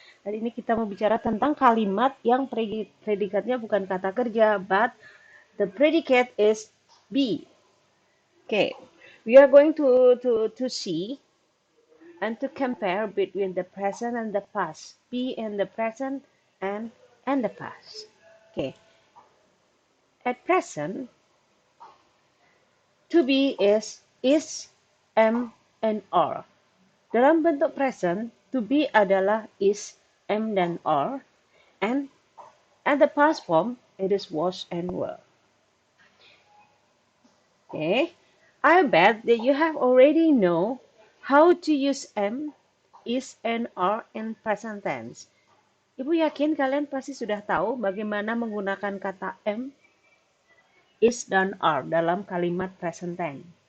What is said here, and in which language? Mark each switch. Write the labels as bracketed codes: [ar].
[id] Hari ini kita mau bicara tentang kalimat yang predikatnya bukan kata kerja, [en] but the predicate is be. Okay, we are going to see and to compare between the present and the past. Be in the present and the past. Okay. At present, to be is, am, and are. [id] Dalam bentuk present, to be adalah is, am, dan are. [en] And at the past form, it is was and were. Okay. I bet that you have already know how to use am, is, and are in present tense. [id] Ibu yakin kalian pasti sudah tahu bagaimana menggunakan kata am, is, dan are dalam kalimat present tense.